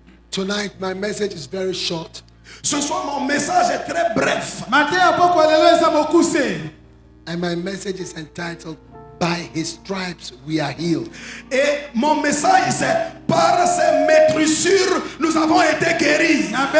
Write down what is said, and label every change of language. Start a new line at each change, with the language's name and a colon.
English: Tonight, my message is very short.
French: Ce soir, mon message est très bref.
English: And my message is entitled, By His Stripes We Are Healed.
French: Et mon message, c'est par ses maîtrissures, nous avons été guéris.